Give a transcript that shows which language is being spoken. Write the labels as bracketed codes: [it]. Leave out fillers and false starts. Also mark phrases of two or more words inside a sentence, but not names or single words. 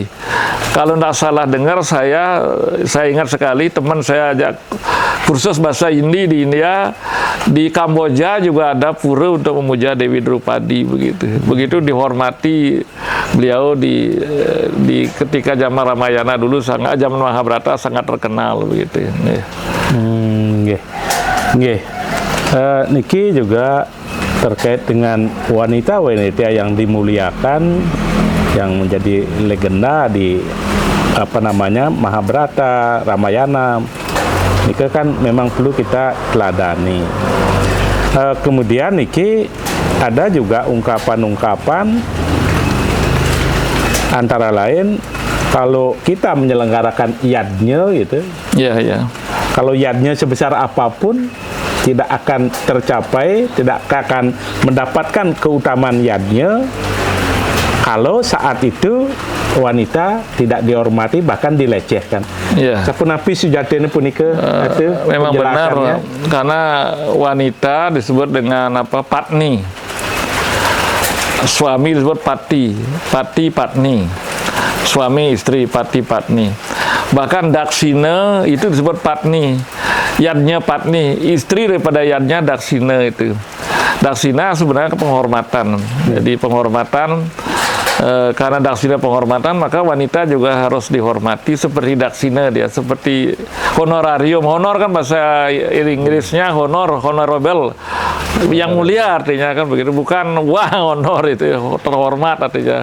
[id] Kalau tidak salah dengar, saya ingat sekali teman saya ajak kursus bahasa Hindi di India, di Kamboja juga ada pura untuk memuja Dewi Drupadi begitu. Begitu dihormati beliau di ketika zaman Ramayana dulu, sangat zaman Mahabharata sangat terkenal begitu. Nggih. Niki juga terkait dengan wanita-wanita yang dimuliakan, yang menjadi legenda di Mahabharata, Ramayana. Niki kan memang perlu kita teladani. Kemudian niki ada juga ungkapan-ungkapan antara lain kalau kita menyelenggarakan yadnya gitu. Iya. Kalau yadnya sebesar apapun tidak akan tercapai, tidak akan mendapatkan keutamaan yadnya kalau saat itu wanita tidak dihormati, bahkan dilecehkan. Iya. [ban] Sapunapi sejatinya punika [id] memang benar, karena wanita disebut dengan patni. Suami disebut pati, patni. Suami istri, pati, patni. Bahkan Daksina itu disebut patni. Yadnya patni, istri daripada yadnya Daksina itu. Daksina sebenarnya penghormatan. Jadi penghormatan, karena Daksina penghormatan, maka wanita juga harus dihormati seperti Daksina dia, seperti honorarium. Honor kan bahasa Inggrisnya honorable, yang mulia artinya kan begitu, bukan honor itu terhormat artinya.